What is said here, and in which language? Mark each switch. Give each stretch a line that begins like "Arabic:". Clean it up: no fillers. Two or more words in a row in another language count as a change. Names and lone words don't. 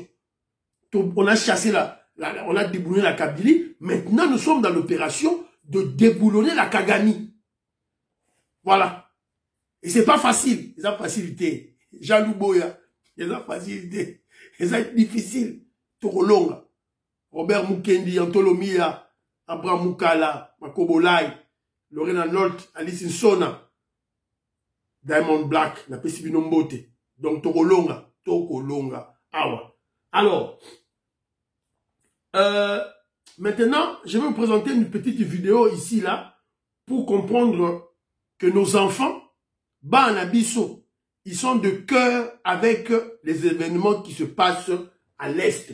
French: Donc, on a chassé on a déboulonné la Kabylie. Maintenant, nous sommes dans l'opération de déboulonner la Kagani. Voilà. Et c'est pas facile. C'est pas facilité. Jean Louboya. C'est pas facilité. C'est difficile. Tokolonga. Robert Mukendi, Antolomia, Abraham Mukala, Makobolai, Lorena Nolt, Alice Insona, Diamond Black, na Pesibino Mbote. Donc Tokolonga. Awa. Alors, maintenant, je vais vous présenter une petite vidéo ici, là, pour comprendre que nos enfants, Banabiso, ils sont de cœur avec les événements qui se passent à l'Est.